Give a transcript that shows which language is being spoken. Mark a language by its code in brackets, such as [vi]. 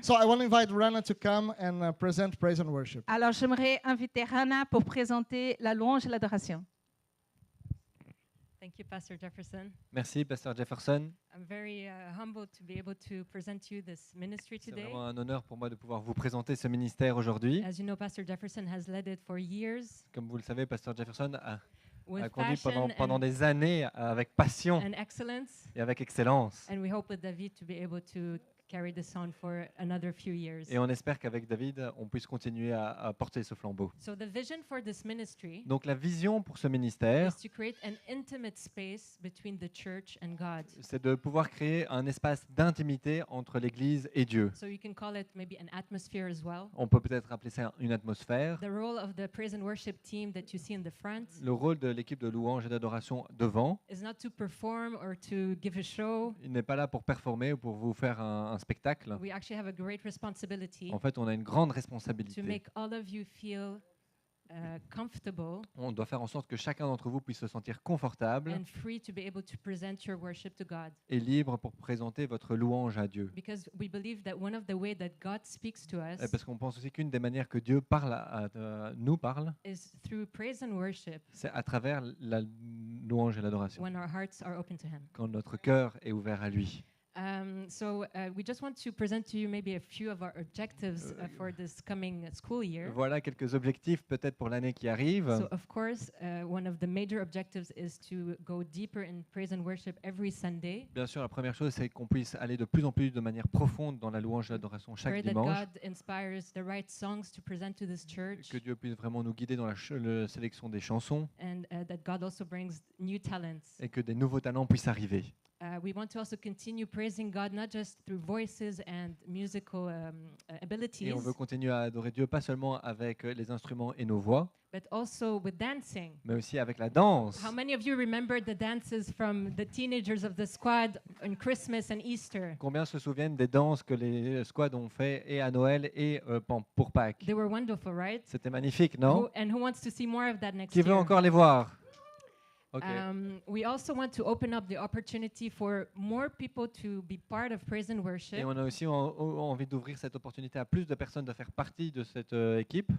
[en] So I want to invite Rana to come and present praise and worship. [fr] Alors j'aimerais inviter Rana pour présenter la louange et l'adoration. [en] Thank you, Pastor Jefferson. [fr] Merci, Pasteur Jefferson. [en] I'm very humbled to be able to present you this ministry [fr] C'est [en] today. [fr] vraiment un honneur pour moi de pouvoir vous présenter ce ministère aujourd'hui. [en] As you know, Pastor Jefferson has led it for years [fr] Comme vous le savez, Pasteur Jefferson a [en] with [fr] conduit [en] passion [fr] pendant des années avec passion [en] and excellence. [fr] et avec excellence. [en] And we hope with David to be able to carry this on for another few years. [fr] Et on espère qu'avec David, on puisse continuer à porter ce flambeau. [en] So the vision for this ministry [fr] Donc la vision pour ce ministère, [en] is to create an intimate space between the church and God. [fr] c'est de pouvoir créer un espace d'intimité entre l'Église et Dieu. [en] So you can call it maybe an atmosphere as well. [fr] On peut peut-être appeler ça une atmosphère. [en] The role of the praise and worship team that you see in the front [fr] Le rôle de l'équipe de louange et d'adoration devant, [en] is not to perform or to give a show. [fr] il n'est pas là pour performer ou pour vous faire un spectacle. [en] We actually have a great responsibility [fr] En fait, on a une grande [en] to [fr] responsabilité. [en] make all of you feel comfortable [fr] On doit faire en sorte que chacun d'entre vous puisse se sentir confortable [en] and free to be able to present your worship to God. [fr] et libre pour présenter votre louange à Dieu. [en] Because we believe that one of the ways that God speaks to us [fr] Et parce qu'on pense aussi qu'une des manières que Dieu nous parle, [en] is through praise and worship [fr] c'est à travers la louange et l'adoration, [en] when our hearts are open to Him. [fr] quand notre cœur est ouvert à lui. [en] We just want to present to you maybe a few of our objectives for this coming school year. [fr] Voilà quelques objectifs peut-être pour l'année qui arrive. [en] So of course, one of the major objectives is to go deeper in praise and worship every Sunday. [fr] Bien sûr, la première chose, c'est qu'on puisse aller de plus en plus de manière profonde dans la louange et l'adoration chaque [en] Pray that [fr] dimanche. [en] God inspires the right songs to present to this church, [fr] Que Dieu puisse vraiment nous guider dans la sélection des chansons [en] and that God also brings new talents. [fr] et que des nouveaux talents puissent arriver. [en] We want to also continue praising God not just through voices and musical abilities, [fr] Et on veut continuer à adorer Dieu pas seulement avec les instruments et nos voix, [en] but also with dancing. [fr] mais aussi avec la danse. [en] How many of you remember the dances from the teenagers of the squad on Christmas and Easter? [fr] Combien se souviennent des danses que les squads ont fait et à Noël et pour Pâques? [en] They were wonderful, right? [fr] C'était magnifique, non? [en] And who wants to see more of that next [fr] Qui veut [en] year? [fr] encore les voir? Ok. [en] We also want to open up the opportunity for more people to be part of praise and [fr] Et [en] worship [fr] on a aussi envie d'ouvrir cette opportunité à plus de personnes de faire partie de cette équipe,